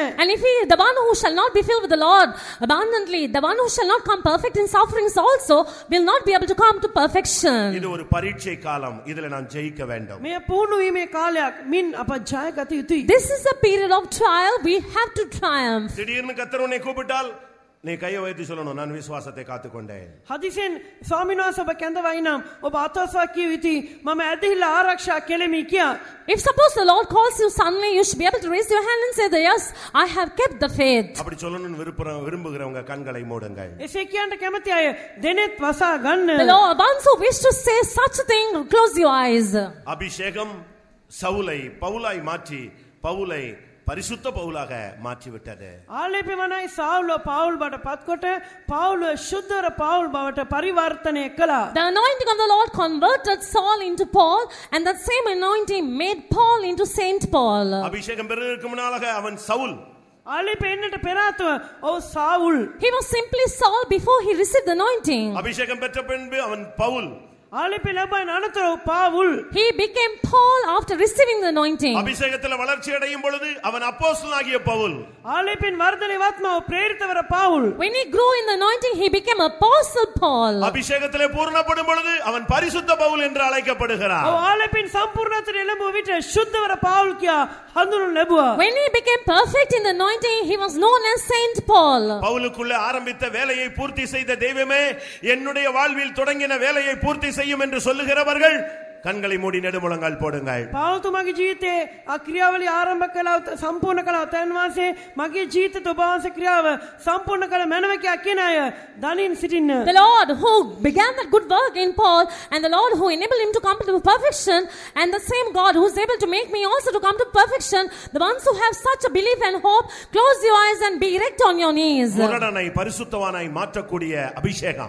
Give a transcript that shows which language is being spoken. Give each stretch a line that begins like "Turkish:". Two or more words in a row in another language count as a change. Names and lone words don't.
English: And if he, the one who shall not be filled with the Lord abundantly, the one who shall not come perfect in sufferings also, will not be able to come to perfection.
Tamil: இது ஒரு பரீட்சை காலம். இதுல நான் ஜெயிக்க வேண்டும்.
Sinhala: මේ පුහුණු වීමේ කාලයක් මින් අප ජය ගත යුතුයි.
English: This is a period of trial. We have to triumph.
Tamil: திடீர்னு கர்த்தர் உன்னை கூப்பிட்டால் நீ கையை வைத்து சொல்லணும், நான் விசுவாசத்தை காத்துக்கொண்டேன்.
Sinhala: හදිසියෙන් ස්වාමීන් වහන්සේ ඔබ කැඳවයි නම් ඔබ අතවස්වා කිය යුතුයි මම ඇදහිල්ල ආරක්ෂා කෙලෙමි කියා.
English: If suppose the Lord calls you suddenly, you should be able to raise your hand and say, yes, I have kept the faith.
Tamil: அப்படி சொல்லணும்னு விரும்புகிறவங்க கண்களை மூடுங்கள்.
Sinhala: එසේ කියන්න කැමති අය දෙනෙත් වසා ගන්න.
English: The Lord, once who wish to say such a thing, close your eyes.
Tamil: அபிஷேகம் சவுலை பவுலாய் மாற்றி பவுலை பரிசுத்த பவுலாக மாற்றிவிட்டது.
Sinhala: ආලේපේ වනයි සාවුල පවුල් බවට පත්කොට පවුල ශුද්ධර පවුල් බවට පරිවර්තනය කළා.
English: The anointing of the Lord converted Saul into Paul, and that same anointing made Paul into Saint Paul.
Tamil: அபிஷேகம் பெறுவதற்கு முன்னாக அவன் சவுல்.
Sinhala: ආලේපේ එන්නට පෙර ආතුව ඔව් සාවුල්.
English: He was simply Saul before he received the anointing.
Tamil: அபிஷேகம் பெற்ற பின்பு அவன் பவுல்.
Sinhala: ආලේපේ ලැබෙන අනතුරු පාවුල්.
English: He became Paul after receiving the anointing.
Tamil: அபிஷேகத்தில் வளர்ச்சி அடையும் பொழுது அவன் அப்போஸ்தலனாகிய பவுல்.
Sinhala: ආලේපෙන් වර්ධනය වත්ම ප්‍රේරිතවර පාවුල්.
English: When he grew in the anointing, he became Apostle Paul.
Tamil: அபிஷேகத்திலே பூரணப்படும் பொழுது அவன் பரிசுத்த பவுல் என்று அழைக்கப்படுகிறான்.
Sinhala: ඔව් ආලේපෙන් සම්පූර්ණත්වයට එළඹුව විට ශුද්ධවර පාවුල් කියා හඳුන්වනු ලැබුවා.
English: When he became perfect in the anointing, he was known as Saint Paul.
Tamil: பவுலுக்குள்ளே ஆரம்பித்த வேலையை பூர்த்தி செய்த தெய்வமே என்னுடைய வாழ்வில் தொடங்கின வேலையை பூர்த்தி செய்யும் என்று சொல்லுகிறவர்கள் கண்களை மூடி நெடுமுழங்கால் போடுங்கள்.
Sinhala: පාවුතුමගේ ජීවිතේ ක්‍රියාවලිය ආරම්භ කළා සම්පූර්ණ කළා තැන් වාසේ මගේ ජීවිතේ ඔබ වහන්සේ ක්‍රියාව සම්පූර්ණ කළ මැනව කියන අය දනින් සිටින්න.
English: The Lord who began that good work in Paul, and the Lord who enabled him to come to perfection, and the same God who is able to make me also to come to perfection, the ones who have such a belief and hope, close your eyes and be erect on your knees.
Tamil: முரடனை பரிசுத்தவானாய் மாற்றக்கூடிய அபிஷேகம்.